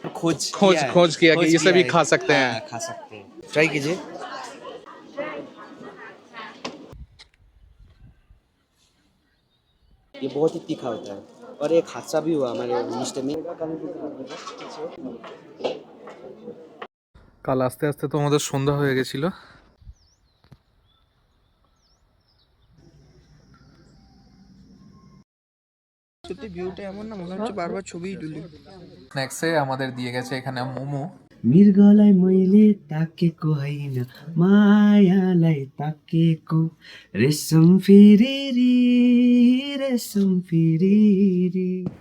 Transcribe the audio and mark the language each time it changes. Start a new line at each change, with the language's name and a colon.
Hindi: खोज किया कि इसे भी खा सकते हैं। हाँ, खा सकते हैं। ट्राई कीजिए। ये बहुत ही तीखा होता है और एक हादसा भी हुआ हमारे मिस्टर में।
Bangla: কাল আস্তে আস্তে তো আমাদের সন্ধ্যা হয়ে গেছিল। সত্যি ভিউটা এমন না, মনে হচ্ছে বারবার ছবিই তুলি। স্ন্যাক্সে আমাদের দিয়ে গেছে এখানে মোমো।
Nepali: मृगलाई मैले ताकेको होइन, मायालाई ताकेको, रेशम फेरि रेशम फेरि।